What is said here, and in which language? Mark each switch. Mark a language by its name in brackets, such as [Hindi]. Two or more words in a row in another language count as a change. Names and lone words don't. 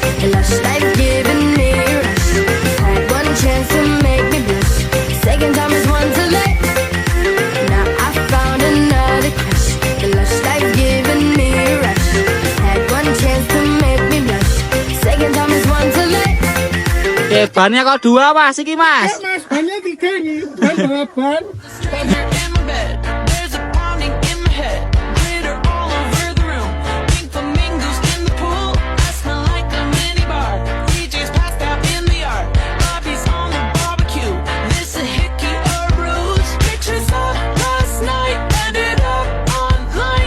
[English] A lush life giving me a rush. Had one chance to make me blush. Second time is one too late. Now I found another crush. The lush life giving me a rush. Had one chance to make me blush. Second time is one too late. [Javanese] Bannya kok 2 Mas, iki Mas. Mas, bannya 3 nih. Ban. [English] In my bed, there's a pounding in my head. Glitter all over the room. Pink flamingos in the pool. I smell like a mini bar. DJ's passed out in the yard. Bobby's on the barbecue. This a hickey or a bruise. Pictures of last night ended up online.